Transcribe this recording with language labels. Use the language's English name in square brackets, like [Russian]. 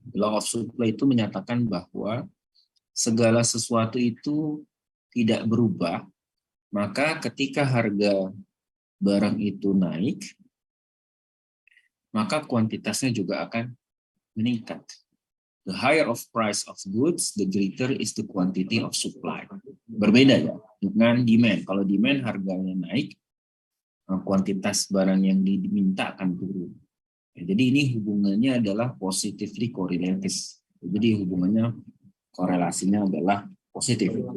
[Indonesian] Law of supply itu menyatakan bahwa segala sesuatu itu tidak berubah, maka ketika harga barang itu naik, maka kuantitasnya juga akan meningkat. [English] The higher of price of goods, the greater is the quantity of supply. [Indonesian] Berbeda ya dengan demand. Kalau demand harganya naik, kuantitas barang yang diminta akan turun. Jadi ini hubungannya adalah positively correlated. Jadi hubungannya, korelasinya adalah positif.